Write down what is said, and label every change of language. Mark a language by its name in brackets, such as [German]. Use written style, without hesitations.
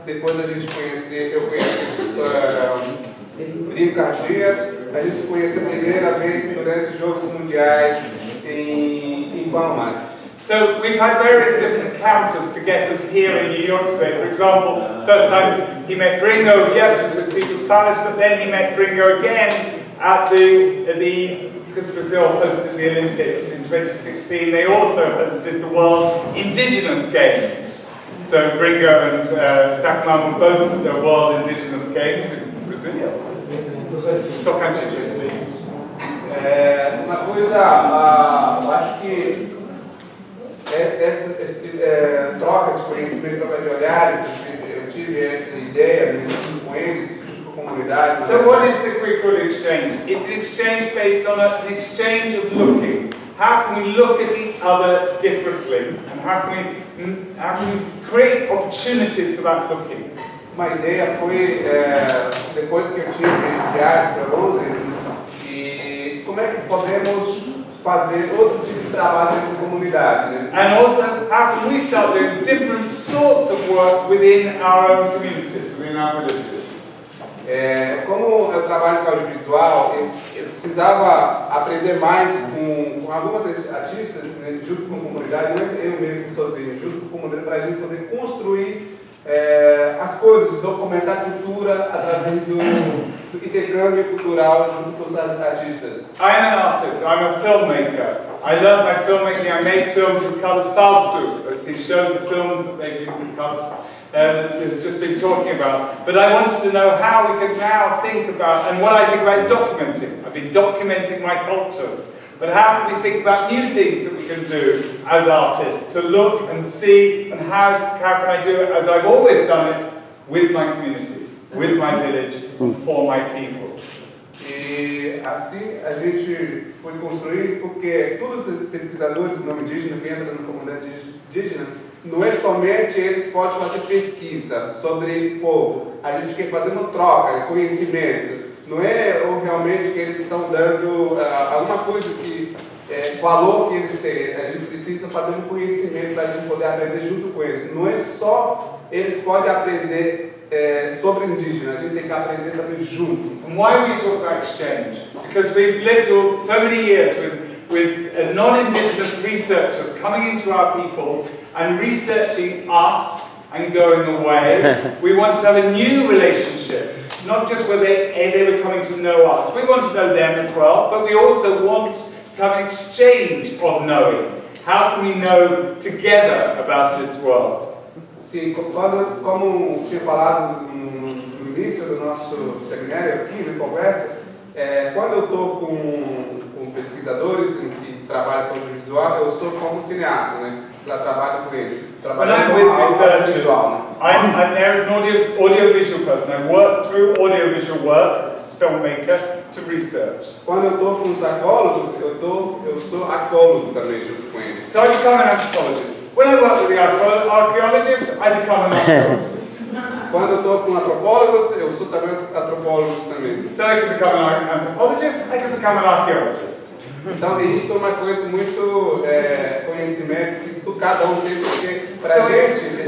[Portuguese] Depois a gente eu conheci Brinco Cardia. A gente se conheceu a primeira vez durante os Jogos Mundiais em Palmas. [English] So we've had various different encounters to get us here in New York today. For example, first time he met Gringo, yes, it was with People's Palace, but then he met Gringo again at because Brazil hosted the Olympics in 2016, they also hosted the World Indigenous Games. So Gringo and Takuman were both at the World Indigenous Games in Brasilia. [Portuguese] Tocantins. Uma coisa, eu acho que essa troca de conhecimento, troca de olhares, eu tive essa ideia junto com eles, junto com a comunidade. [English] So what is the quick-word exchange? It's an exchange based on an exchange of looking. How can we look at each other differently? And how can we create opportunities for that looking? [Portuguese] Uma ideia foi, depois que eu tive viagem para Londres, e como é que podemos fazer outro tipo de trabalho dentro da comunidade, né? [English] And also, how can we start doing different sorts of work within our own communities, within our villages? [Portuguese] Como eu trabalho com audiovisual, eu precisava aprender mais com algumas artistas, né, junto com a comunidade, não é eu mesmo sozinho, junto com a comunidade, para a gente poder construir as coisas, documentar a cultura através do intercâmbio cultural junto com os artistas. [English] I'm an artist, I'm a filmmaker. I learned my filmmaking, I made films with Carlos Fausto, as he showed the films that they did with Carlos has just been talking about. But I wanted to know how we could now think about, and what I think about is documenting. I've been documenting my cultures. But how can we think about new things that we can do as artists, to look and see, and how can I do it as I've always done it, with my community, with my village, and for my people. [Portuguese] E assim a gente foi construindo, porque todos os pesquisadores não indígenas que entram na comunidade indígena, não é somente eles podem fazer pesquisa sobre o povo. A gente quer fazer uma troca de conhecimento. não é ou realmente que eles estão dando alguma coisa que valor que eles têm. A gente precisa fazer um conhecimento para a gente poder aprender junto com eles. Não é só eles podem aprender sobre indígena, a gente tem que aprender também junto. [English] And why we talk about exchange? Because we've lived so many years with non-indigenous researchers coming into our peoples and researching us and going away. We wanted to have a new relationship, not just where they were coming to know us. We want to know them as well, but we also want to have an exchange of knowing. How can we know together about this world? [Portuguese] Sim, como tinha falado no início do nosso seminário aqui, na conversa, quando eu estou com pesquisadores que trabalham com audiovisual, eu sou como cineasta, né? Eu trabalho com eles. [English] When I'm with researchers, I'm there as an audiovisual person. I work through audiovisual work as a filmmaker to research. [Portuguese] Quando eu estou com os arqueólogos, eu sou arqueólogo também junto com eles. [English] So I become an anthropologist. When I work with the archaeologists, I become an archaeologist. [Portuguese] Quando eu estou com antropólogos, eu sou também antropólogo também. [English] So I can become an anthropologist, I can become an archaeologist. [Portuguese] Então, isso é uma coisa muito conhecimento que cada um tem, porque para a gente,